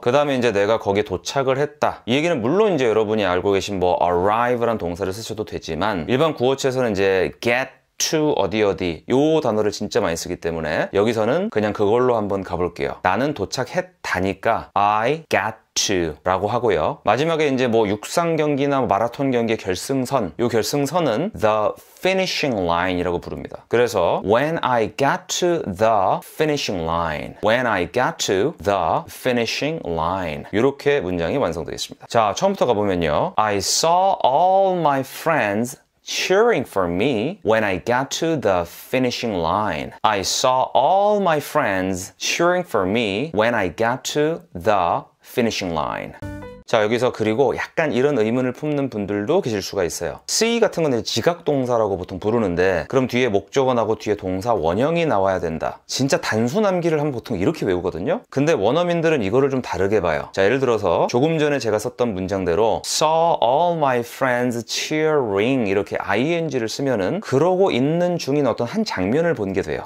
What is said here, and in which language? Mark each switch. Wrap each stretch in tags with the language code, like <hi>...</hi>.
<ko>그 다음에 이제 내가 거기에 도착을 했다. 이 얘기는 물론 이제 여러분이 알고 계신 뭐 arrive라는 동사를 쓰셔도 되지만 일반 구어체에서는 이제 get to 어디 요 단어를 진짜 많이 쓰기 때문에 여기서는 그냥 그걸로 한번 가볼게요. 나는 도착했다니까</ko> <en>I got to</en> <ko>라고 하고요. 마지막에 이제 뭐 육상 경기나 마라톤 경기의 결승선 요 결승선은</ko> <en>the finishing line</en> <ko>이라고 부릅니다. 그래서</ko> <en>when I got to the finishing line when I got to the finishing line</en> <ko>이렇게 문장이 완성되겠습니다. 자, 처음부터 가보면요.</ko> <en>I saw all my friends cheering for me when I got to the finishing line. I saw all my friends cheering for me when I got to the finishing line.</en> <ko>자, 여기서 그리고 약간 이런 의문을 품는 분들도 계실 수가 있어요. see 같은 건 지각동사라고 보통 부르는데 그럼 뒤에 목적어나고 뒤에 동사 원형이 나와야 된다. 진짜 단순함기를 하면 보통 이렇게 외우거든요. 근데 원어민들은 이거를 좀 다르게 봐요. 자, 예를 들어서 조금 전에 제가 썼던 문장대로</ko> <en>saw all my friends cheering</en> <ko>이렇게 ing를 쓰면은 그러고 있는 중인 어떤 한 장면을 본 게 돼요.</ko>